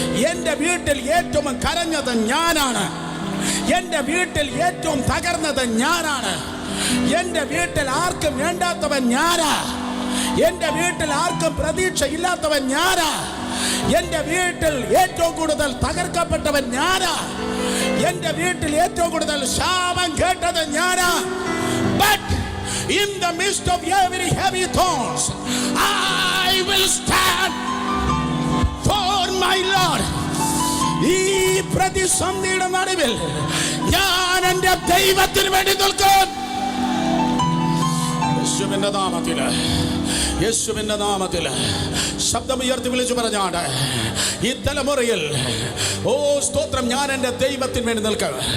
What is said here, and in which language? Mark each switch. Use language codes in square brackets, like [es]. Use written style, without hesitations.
[ml] എന്റെ വീട്ടിൽ ഏറ്റവും കരഞ്ഞത് ഞാനാണ്, എന്റെ വീട്ടിൽ ഏറ്റവും തകർന്നത് ഞാനാണ്, എന്റെ വീട്ടിൽ ആർക്കും വേണ്ടാത്തവൻ ഞാനാ, എന്റെ വീട്ടിൽ ആർക്കും പ്രതീക്ഷ ഇല്ലാത്തവൻ ഞാനാ, എന്റെ വീട്ടിൽ ഏറ്റവും കൂടുതൽ തകർക്കപ്പെട്ടവൻ ഞാനാ, എന്റെ വീട്ടിൽ ഏറ്റവും കൂടുതൽ ശാപം കേട്ടത് ഞാനാ. [en] But in the midst of every heavy thorns, I will stand for my Lord. [ml] ഈ പ്രതിസന്ധിയുടെ നടുവിൽ ഞാൻ എന്റെ ദൈവത്തിന് വേണ്ടി നിൽക്കും. യേശുവിന്റെ നാമത്തിൽ, യേശുവിന്റെ നാമത്തിൽ ശബ്ദമുയർത്തി വിളിച്ചു പറഞ്ഞാണ്, ഈ തലമുറയിൽ ഓ സ്തോത്രം, ഞാൻ എൻ്റെ ദൈവത്തിന് വേണ്ടി നിൽക്കുക.